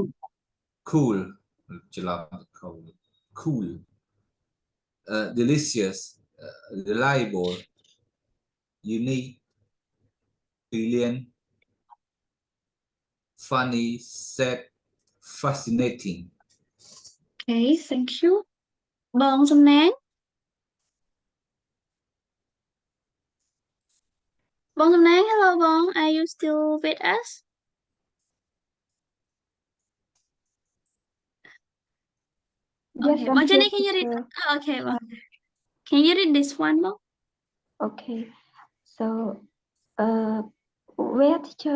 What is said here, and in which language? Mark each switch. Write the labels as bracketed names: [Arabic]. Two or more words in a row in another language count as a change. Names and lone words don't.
[English] cool, ច្រឡំ cool, cool, delicious, reliable, unique, brilliant, funny, sad, fascinating. okay, thank you. [Khmer] បងសំណាង បងសំណាង hello បង [English] are you still with us Yes, okay I'm បង here, Jenny can you read teacher. okay បង can you read this one បង Okay. So, where, teacher?